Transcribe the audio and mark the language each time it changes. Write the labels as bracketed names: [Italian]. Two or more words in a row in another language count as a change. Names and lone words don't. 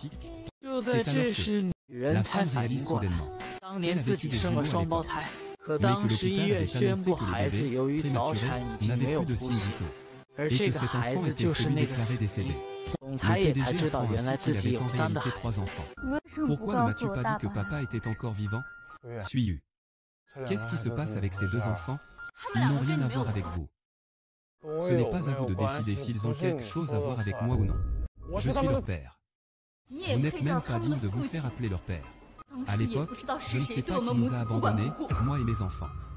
[Chinese] 就在这时，女人才反应过来，当年自己生了双胞胎，可当时医院宣布孩子由于早产已经没有呼吸。而这个孩子就是那个死敌，总裁也才知道原来自己有3个孩子。 [French] Pourquoi ne m'as-tu pas dit que papa était encore vivant? Suis-tu? Qu'est-ce qui se passe avec ces 2 enfants? Ils n'ont rien à voir avec vous. Ce n'est pas à vous de décider s'ils ont quelque chose à voir avec moi ou non. Je suis leur père. Vous n'êtes même pas digne de vous faire appeler leur père. À l'époque, je ne sais pas qui nous a abandonnés, moi et mes enfants.